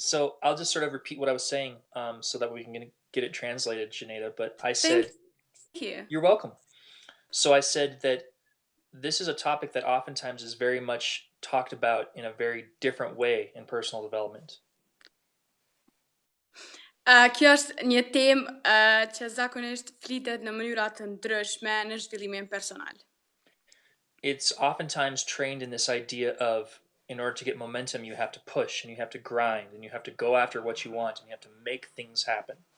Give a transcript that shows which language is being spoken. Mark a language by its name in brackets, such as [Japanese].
[English] So I'll just sort of repeat what I was saying, so that we can get it translated, Xheneta. But I Thank said, you. you're welcome. So I said that this is a topic that oftentimes is very much talked about in a very different way in personal development. [Albanian] Kjo është një temë që zakonisht flitet në mënyra të ndryshme në zhvillimin personal. [English] It's oftentimes trained in this idea of, in order to get momentum, you have to push and you have to grind and you have to go after what you want and you have to make things happen.